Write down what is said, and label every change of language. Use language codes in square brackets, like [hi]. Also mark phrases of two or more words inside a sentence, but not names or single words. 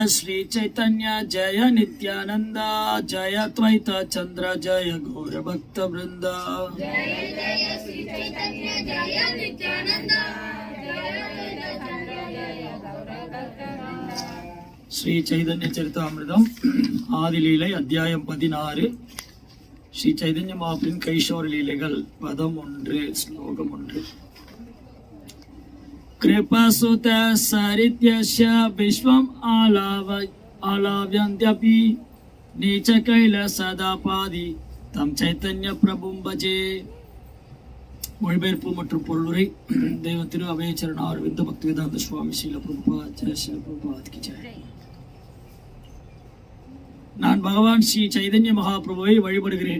[sa] श्री चैतन्य जय नित्यानंद जय द्वैत चंद्र जय गौर भक्त वृंद जय जय श्री चैतन्य जय नित्यानंद [ta] श्री चैतन्य चरितामृतम आदिलीலை அத்தியாயம் 16 श्री चैतन्य महाप्रभुவின் கைஷோர லீலைகள் பதம் 1 ஸ்லோகம் 1 [sa] कृपासुत सरित्यस्य विश्वम् आलाव्यन्त्यपि नीच कैलासदापादि तं चैतन्य प्रभुं भजे. [ta] மொழிபெயர்ப்பு மற்றும் பொருளுரை தெய்வ திரு அபயச்சரண அரவிந்த பக்திவேதாந்த சுவாமி ஸ்ரீல பிரபுபாத் ஜெய ஸ்ரீல பிரபுபாத் கி ஜெய். நான் பகவான் ஸ்ரீ சைதன்ய மகாபிரபுவை வழிபடுகிறேன்.